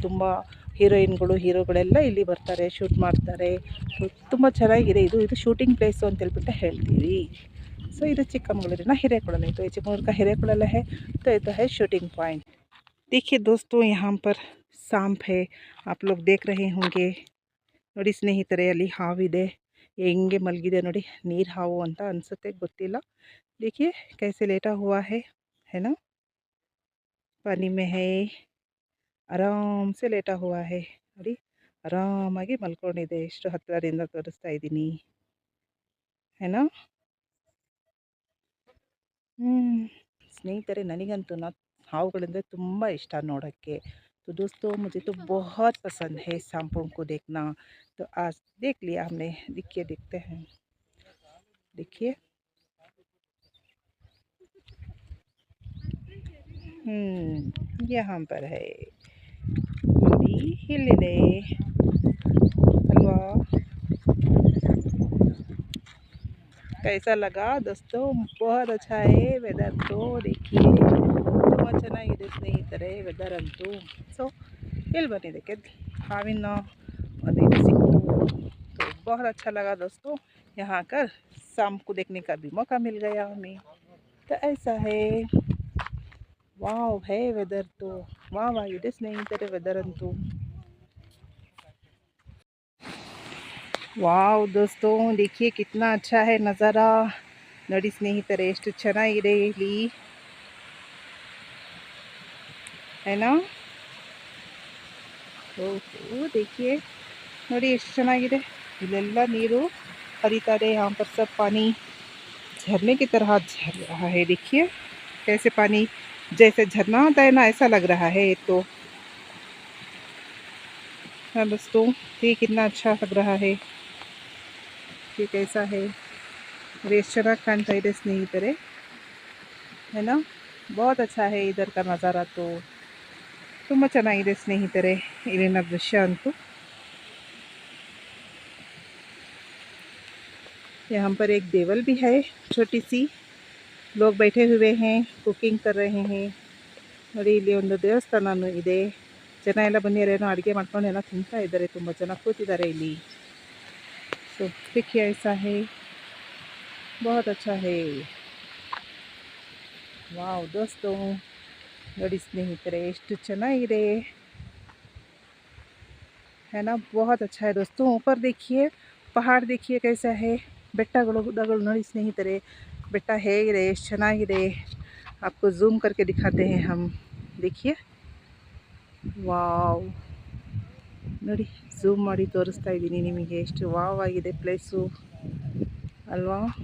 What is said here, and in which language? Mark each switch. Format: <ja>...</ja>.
<kn>ತುಂಬ ಹೀರೋಯಿನ್ಗಳು ಹೀರೋಗಳೆಲ್ಲ ಇಲ್ಲಿ ಬರ್ತಾರೆ, ಶೂಟ್ ಮಾಡ್ತಾರೆ। ತುಂಬ ಚೆನ್ನಾಗಿದೆ ಇದು ಶೂಟಿಂಗ್ ಪ್ಲೇಸು ಅಂತೇಳ್ಬಿಟ್ಟು ಹೇಳ್ತೀವಿ।</kn> <hi>सो इधर चिक्कमगलूरिना ಹಿರೇಕೊಳಲೆ। तो ये चिकमगलूर का ಹಿರೇಕೊಳಲೆ है, तो ये तो है शूटिंग पॉइंट। देखिए दोस्तों, यहाँ पर सांप है, आप लोग देख रहे होंगे।</hi> <kn>ನೋಡಿ ಸ್ನೇಹಿತರೆ, ಅಲ್ಲಿ ಹಾವಿದೆ, ಹೆಂಗೆ ಮಲಗಿದೆ ನೋಡಿ। ನೀರು ಹಾವು ಅಂತ ಅನಿಸುತ್ತೆ, ಗೊತ್ತಿಲ್ಲ।</kn> <hi>देखिए कैसे लेटा हुआ है ना, पानी में है, आराम से लेटा हुआ है।</hi> <kn>ನೋಡಿ ಆರಾಮಾಗಿ ಮಲ್ಕೊಂಡಿದೆ। ಎಷ್ಟು ಹತ್ತಿರದಿಂದ ತೋರಿಸ್ತಾ ಇದ್ದೀನಿ,</kn> <hi>है ना।</hi> <kn>ಸ್ನೇಹಿತರೆ, ನನಗಂತೂ ಹಾವುಗಳೆಂದರೆ ತುಂಬ ಇಷ್ಟ ನೋಡೋಕ್ಕೆ।</kn> <hi>तो दोस्तों, मुझे तो बहुत पसंद है सांपों को देखना। तो आज देख लिया हमने। देखिए, देखते हैं, देखिए। यहाँ पर है हिलने अल्वा। कैसा लगा दोस्तों? बहुत अच्छा है वेदर तो।</hi> <kn>देखिए ತುಂಬ ಚೆನ್ನಾಗಿದೆ ಸ್ನೇಹಿತರೆ ವೆದರ್ ಅಂತೂ। ಸೊ ಇಲ್ಲಿ ಬಂದಿದ್ದಕ್ಕೆ</kn> <hi>हाविन ಒಂದು सिक्कू, तो बहुत अच्छा लगा दोस्तों। यहाँ कर शाम को देखने का भी मौका मिल गया हमें। तो ऐसा है, वाव है वेदर तो।</hi> <kn>वाव आಗಿದೆ ಸ್ನೇಹಿತರೆ ವೆದರ್ ಅಂತೂ।</kn> <hi>ವಾವ್ दोस्तों, देखिए कितना अच्छा है नज़ारा।</hi> <kn>ನೋಡಿ ಸ್ನೇಹಿತರೆ, ಎಷ್ಟು ಚೆನ್ನಾಗಿದೆ ಇಲ್ಲಿ,</kn> <hi>है ना।</hi> <kn>ಓಹೋ, देखिए ನೋಡಿ ಎಷ್ಟು ಚೆನ್ನಾಗಿದೆ। ಇಲ್ಲೆಲ್ಲ ನೀರು</kn> <hi>हरीता है। यहाँ पर सब पानी झरने की तरह झर रहा है। देखिए कैसे पानी जैसे झरना आता है ना, ऐसा लग रहा है ये तो। हाँ दोस्तों, ये कितना अच्छा लग रहा है। ये कैसा है,</hi> <kn>ಎಷ್ಟು ಚೆನ್ನಾಗಿ ಕಾಣ್ತಾ ಇದೆ ಸ್ನೇಹಿತರೆ,</kn> <hi>है ना। बहुत अच्छा है इधर का नज़ारा तो।</hi> <kn>ತುಂಬ ಚೆನ್ನಾಗಿದೆ ಸ್ನೇಹಿತರೆ ಇಲ್ಲಿನ ದೃಶ್ಯ ಅಂತೂ।</kn> <hi>यहाँ पर एक देवल भी है, छोटी सी। लोग बैठे हुए हैं, कुकिंग कर रहे हैं।</hi> <kn>ನೋಡಿ ಇಲ್ಲಿ ಒಂದು ದೇವಸ್ಥಾನನೂ ಇದೆ। ಜನ ಎಲ್ಲ ಬಂದಿರೋ ಅಡುಗೆ ಮಾಡ್ಕೊಂಡು ಎಲ್ಲ ತಿಂತಾ ಇದ್ದಾರೆ। ತುಂಬ ಜನ ಕೂತಿದ್ದಾರೆ ಇಲ್ಲಿ।</kn> <hi>ಸೊ देखिए ऐसा है, बहुत अच्छा है।</hi> <kn>ವಾವ್ दोस्तों, ನೋಡಿ ಸ್ನೇಹಿತರೆ, ಎಷ್ಟು ಚೆನ್ನಾಗಿದೆ,</kn> <hi>है ना। बहुत अच्छा है दोस्तों। ऊपर देखिए पहाड़, देखिए कैसा है।</hi> <kn>ಬೆಟ್ಟಗಳು ಗುಡ್ಡಗಳು ನೋಡಿ ಸ್ನೇಹಿತರೆ, ಬೆಟ್ಟ ಹೇಗಿದೆ, ಎಷ್ಟು ಚೆನ್ನಾಗಿದೆ।</kn> <hi>आपको ज़ूम करके दिखाते हैं हम।</hi> <kn>देखिए ವಾವ್, ನೋಡಿ ಝೂಮ್ ಮಾಡಿ ತೋರಿಸ್ತಾ ಇದ್ದೀನಿ ನಿಮಗೆ, ಎಷ್ಟು ವಾವ್ ಆಗಿದೆ ಪ್ಲೇಸು ಅಲ್ವಾ।</kn>